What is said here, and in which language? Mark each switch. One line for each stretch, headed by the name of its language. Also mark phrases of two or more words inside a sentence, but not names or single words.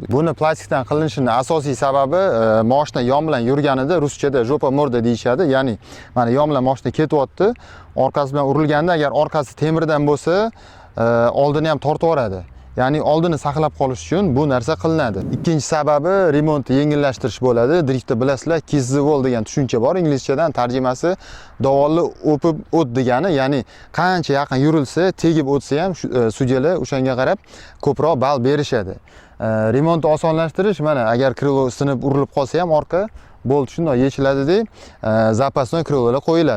Uzbek: Buni plastikdan qilinishining asosiy sababi mashina yon bilan yurganida ruschada
Russian: жопа морда
Uzbek: deyishadi. Ya'ni mana yon bilan mashina ketyapti, orqasi bilan urilganda agar orqasi temirdan bo'lsa, oldini ham tortib yuboradi. Ya'ni oldini saqlab qolish uchun bu narsa qilinadi. Ikkinchi sababi remontni yengillashtirish bo'ladi. Driftda bilasizlar,
English: kiss the wall
Uzbek: degan tushuncha bor. Inglizchadan tarjimasi davolli o'pib o't degani, ya'ni qancha yaqin yurilsa, tegib o'tsa ham sudyalar o'shanga qarab ko'proq ball berishadi. Remontni osonlashtirish, mana agar krilo sinib urilib qolsa ham orqa bolt shundoq yechiladi deb zapasdan krilolar qo'yiladi.